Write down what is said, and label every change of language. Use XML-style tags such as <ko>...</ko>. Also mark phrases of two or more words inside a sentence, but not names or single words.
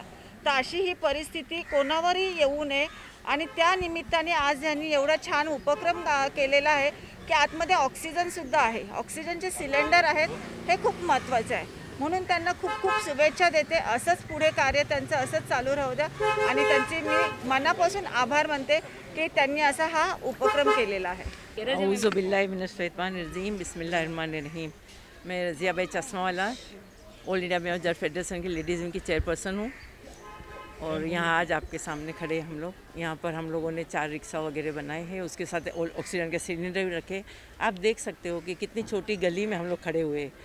<mr>तर अशी ही परिस्थिती कोणावरही येऊ नये आणि त्या निमित्ताने आज यांनी एवढा छान उपक्रम केलेला आहे की आतमध्ये ऑक्सिजन सुद्धा आहे, ऑक्सिजनचे सिलेंडर आहेत, हे खूप महत्त्वाचं आहे। म्हणून त्यांना खूप खूप शुभेच्छा देते। असंच पुढे कार्य त्यांचं असंच चालू राहू द्या आणि त्यांचे मी मनापासून आभार मानते की त्यांनी असा हा उपक्रम केलेला आहे।</mr> <ar>أعوذ بالله من الشيطان الرجيم، بسم الله الرحمن الرحيم.</ar> <hi>मैं रज़िया बाई चश्मावाला ऑल इंडिया मेमन फेडरेशन की</hi> <en>ladies wing</en> <hi>की चेयरपर्सन हूँ और यहाँ आज आपके सामने खड़े हम लोग। यहाँ पर हम लोगों ने 4 रिक्शा वगैरह बनाए हैं, उसके साथ ऑक्सीजन के सिलेंडर भी रखे। आप देख सकते हो कि कितनी छोटी गली में हम लोग खड़े हुए हैं।</hi>